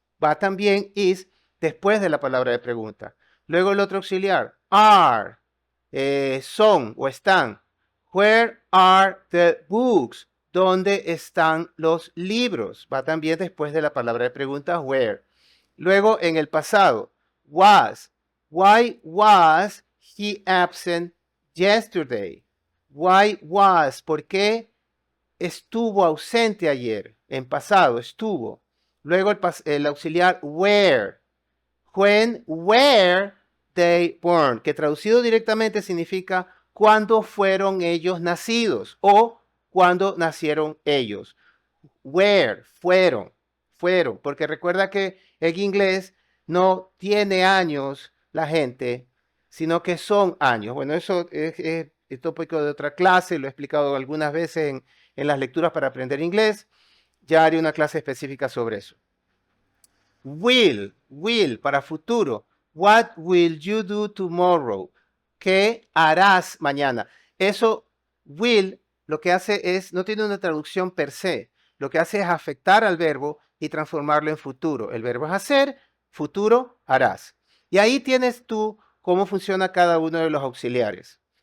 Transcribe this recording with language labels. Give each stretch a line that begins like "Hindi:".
Spanish: Va también is después de la palabra de pregunta. Luego el otro auxiliar, are, son o están.
English: Where are the books?
Spanish: ¿Dónde están los libros? Va también después de la palabra de pregunta, where. Luego en el pasado, was.
English: Why was he absent yesterday? Why was,
Spanish: ¿por qué estuvo ausente ayer? En pasado, estuvo. Luego el auxiliar where.
English: When, where they born,
Spanish: que traducido directamente significa cuándo fueron ellos nacidos o cuándo nacieron ellos. Where, fueron, porque recuerda que en inglés no tiene años la gente, sino que son años. Bueno, eso es tópico de otra clase, lo he explicado algunas veces en las lecturas para aprender inglés. Ya haré una clase específica sobre eso. Will para futuro.
English: What will you do tomorrow?
Spanish: ¿Qué harás mañana? Eso, will, lo que hace es, no tiene una traducción per se. Lo que hace es afectar al verbo y transformarlo en futuro. El verbo es hacer, futuro, harás. Y ahí tienes tú cómo funciona cada uno de los auxiliares.